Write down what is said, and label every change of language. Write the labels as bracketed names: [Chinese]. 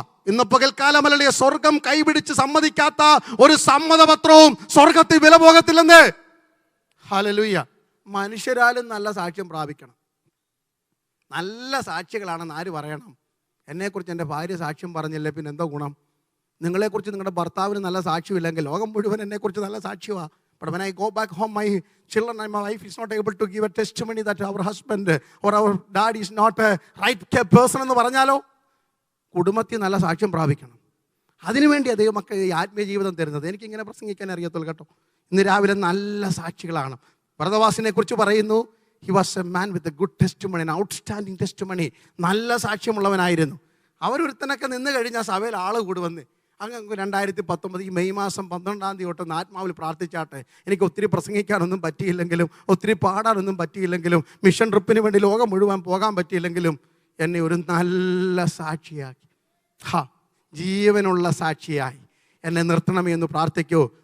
[Malayalam] ഇന്ന് പകൽക്കാലമല്ലേ സ്വർഗം കൈപിടിച്ച് സമ്മതിക്കാത്ത ഒരു സമ്മതപത്രവും സ്വർഗത്തിൽ വില പോകത്തില്ലെന്ന്. ഹല്ലേലൂയ. മനുഷ്യരാലും നല്ല സാക്ഷ്യം പ്രാപിക്കണം. നല്ല സാക്ഷികളാണെന്ന് ആര് പറയണം? എന്നെക്കുറിച്ച് എൻ്റെ ഭാര്യ സാക്ഷ്യം പറഞ്ഞില്ലേ, പിന്നെ എന്താ ഗുണം? നിങ്ങളെക്കുറിച്ച് നിങ്ങളുടെ ഭർത്താവിന് നല്ല സാക്ഷ്യമില്ലെങ്കിൽ ലോകം മുഴുവൻ എന്നെക്കുറിച്ച് നല്ല സാക്ഷ്യമാണ്. [English] But when I go back home, my children and my wife is not able to give a testimony that our husband or our dad is not a right person [Malayalam] എന്ന് പറഞ്ഞാലോ, കുടുംബത്തിൽ നല്ല സാക്ഷ്യം പ്രാപിക്കണം. അതിനുവേണ്ടി ദൈവം മക്കൾ ഈ ആത്മീയ ജീവിതം തരുന്നത്. എനിക്കിങ്ങനെ പ്രസംഗിക്കാൻ അറിയത്തുള്ളൂ കേട്ടോ. ഇന്ന് രാവിലെ നല്ല സാക്ഷികളാണ്. ബർന്നബാസിനെ കുറിച്ച് പറയുന്നു, [English] He was a man with a good testimony, outstanding testimony. [Malayalam] നല്ല സാക്ഷ്യമുള്ളവനായിരുന്നു. അവരൊരുത്തനൊക്കെ നിന്ന് കഴിഞ്ഞാൽ സഭയിൽ ആൾ കൂടി വന്ന് അങ്ങ് 2019 ഈ മെയ് മാസം 12-ാം തീയതി തൊട്ട് ആത്മാവിൽ പ്രാർത്ഥിച്ചാട്ടെ, എനിക്ക് ഒത്തിരി പ്രസംഗിക്കാനൊന്നും പറ്റിയില്ലെങ്കിലും, ഒത്തിരി പാടാനൊന്നും പറ്റിയില്ലെങ്കിലും, മിഷൻ ട്രിപ്പിന് വേണ്ടി ലോകം മുഴുവൻ പോകാൻ പറ്റിയില്ലെങ്കിലും എന്നെ ഒരു നല്ല സാക്ഷിയാക്കി, ജീവനുള്ള സാക്ഷിയായി എന്നെ നിർത്തണമേ എന്ന് പ്രാർത്ഥിക്കൂ.